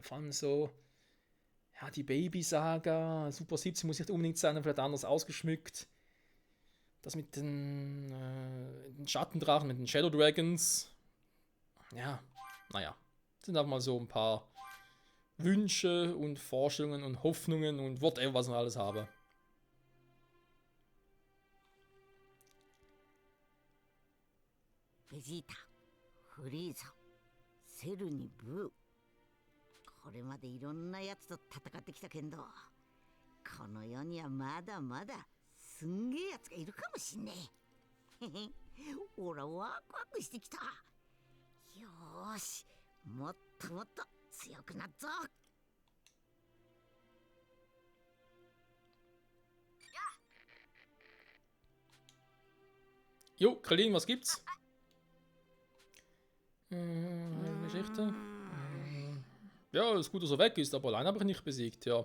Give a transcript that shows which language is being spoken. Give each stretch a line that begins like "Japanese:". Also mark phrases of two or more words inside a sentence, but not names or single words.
German: Vor allem so, ja, die Baby-Saga, Super 17 muss nicht unbedingt sein, vielleicht anders ausgeschmückt. Das mit den Schattendrachen, mit den Shadow Dragons. Ja, naja. Das sind einfach mal so ein paar Wünsche und Vorstellungen und Hoffnungen und whatever, was ich alles habe.
Japanese: Vegeta, フリーザ、セルにブー。これまでいろんなやつと戦ってきたけど、この世にはまだまだすんげえやつがいるかもしんねえ。へへ、おらワクワクしてきた。よーし、もっともっと強くなっぞ。
German: Jo, Krillin, was gibt's? Geschichte. Ja, ist gut, dass er weg ist, aber allein habe ich nicht besiegt.